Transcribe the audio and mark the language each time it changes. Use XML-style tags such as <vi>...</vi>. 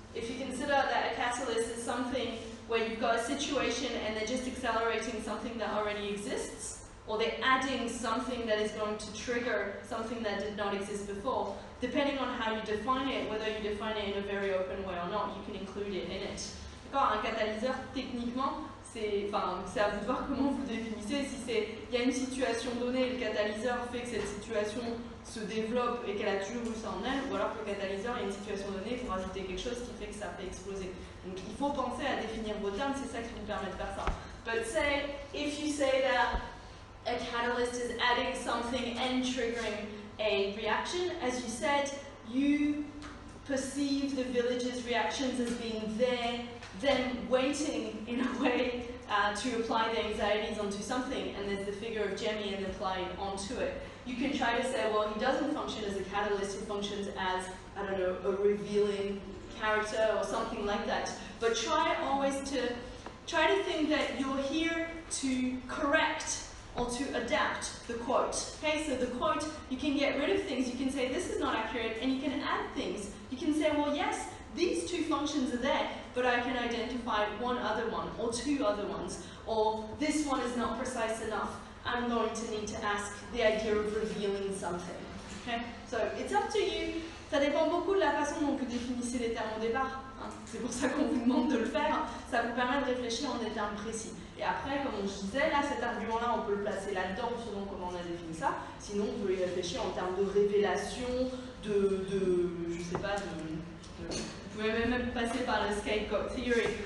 <en>If you consider that a catalyst is something where you've got a situation and they're just accelerating something that already exists, or they're adding something that is going to trigger something that did not exist before, depending on how you define it, whether you define it in a very open way or not, you can include it in it.</en> <fr>Un catalyseur, techniquement, c'est à vous de voir comment vous définissez. Si il y a une situation donnée, le catalyseur fait que cette situation se développe et qu'elle a toujours eu ça en elle, ou alors que le catalyseur, il y a une situation donnée, il faut rajouter quelque chose qui fait que ça fait exploser. Donc il faut penser à définir vos termes, c'est ça qui vous permet de faire ça.</fr> <en>But say, if you say that a catalyst is adding something and triggering a reaction, as you said, you perceive the village's reactions as being there, them waiting in a way to apply their anxieties onto something, and there's the figure of Jemmy and applied onto it. You can try to say, well, he doesn't function as a catalyst, he functions as, I don't know, a revealing character or something like that. But try always to think that you're here to correct or to adapt the quote. Okay, so the quote, you can get rid of things, you can say this is not accurate, and you can add things. You can say, well, yes, these two functions are there, but I can identify one other one, or two other ones, or this one is not precise enough. I'm going to need to ask the idea of revealing something. Okay, so it's up to you.</en> <fr>Ça dépend beaucoup de la façon dont vous définissez les termes au départ. C'est pour ça qu'on vous demande de le faire. Ça vous permet de réfléchir en des termes précis. Et après, comme je disais, là, cet argument-là, on peut le placer là-dedans selon comment on a défini ça. Sinon, on peut y réfléchir en termes de révélation, je sais pas, vous pouvez même passer par le scapegoat theory.</fr>